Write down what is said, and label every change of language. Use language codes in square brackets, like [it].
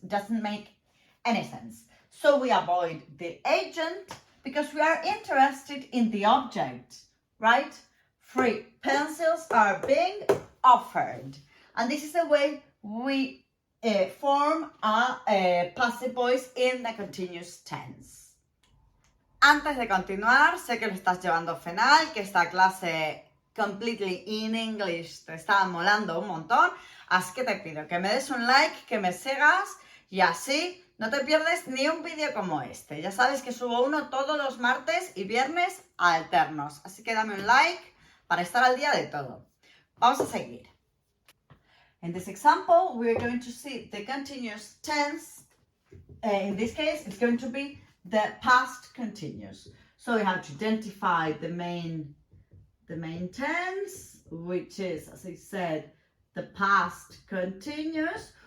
[en] It doesn't make any sense. So we avoid the agent because we are interested in the object, right? Free pencils are being offered. And this is the way we form a passive voice in the continuous tense. [es] Antes de continuar, sé que lo estás llevando fenomenal, que esta clase [en] completely in English [es] te está molando un montón, así que te pido que me des un like, que me sigas y así no te pierdes ni un vídeo como este. Ya sabes que subo uno todos los martes y viernes alternos, así que dame un like para estar al día de todo. Vamos a seguir. [en] In this example, we're going to see the continuous tense. In this case, it's going to be the past continuous. So we have to identify the main tense, which is, as I said, the past continuous.